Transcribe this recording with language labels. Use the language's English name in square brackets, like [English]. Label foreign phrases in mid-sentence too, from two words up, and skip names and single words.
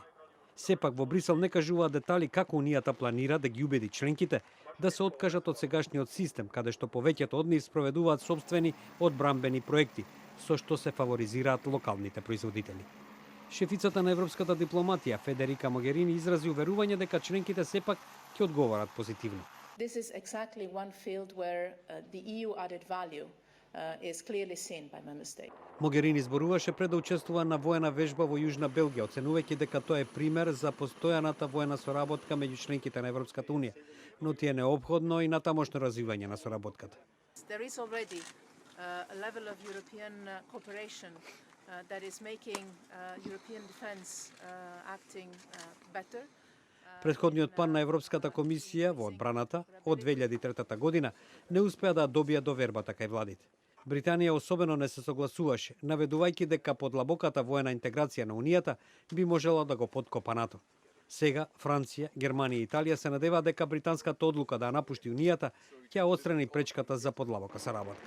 [Macedonian] Сепак во Брисел не кажуваат детали како унијата планира да ги убеди членките да се откажат од сегашниот систем, каде што повеќето од нив спроведуваат сопствени одбранбени проекти, со што се фаворизираат локалните производители. Шефицата на европската дипломатија Федерика Могерини изрази уверување дека членките сепак ќе одговорат позитивно. [English] This is exactly one field where the EU added value is clearly seen by member states. [Macedonian] Могерини зборуваше пред да учествува на воена вежба во Јужна Белгија, оценувајќи дека тоа е пример за постојаната воена соработка меѓу членките на Европската унија, но ти е неопходно и натамошно развивање на соработката. [English] There is already a level of European cooperation that is making European defense acting better. [Macedonian] Претходниот план на Европската комисија во одбраната од 2003 година не успеа да добија довербата кај владите. Британија особено не се согласуваше, наведувајќи дека подлабоката воена интеграција на Унијата би можела да го подкопа НАТО. Сега Франција, Германија и Италија се надеваат дека британската одлука да напушти Унијата ќе отстрани пречката за подлабока соработка.